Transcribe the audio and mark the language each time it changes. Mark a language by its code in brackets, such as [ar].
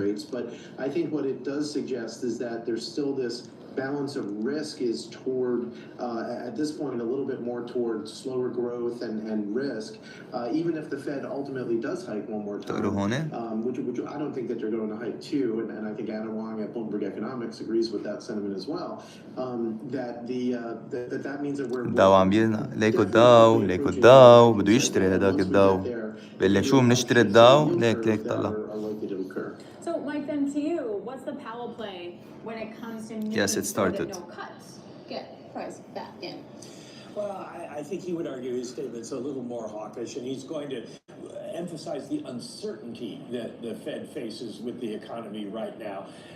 [en] rates, but I think what it does suggest is that there's still this balance of risk is toward, at this point, a little bit more towards slower growth and risk, even if the Fed ultimately does hike one more time, which I don't think that they're going to hike two, and I think Anna Wong at Bloomberg Economics agrees with that sentiment as well, that means that we're [ar] الداو عم ليكو الداو بده يشتري هداك الداو بقول لك شو بنشتري الداو ليك طلع. [en] So, Mike, then to you, what's the Powell play when it comes to Yes, it started. no cuts? Get price back in. Well, I think he would argue his statement's a little more hawkish, and he's going to emphasize the uncertainty that the Fed faces with the economy right now.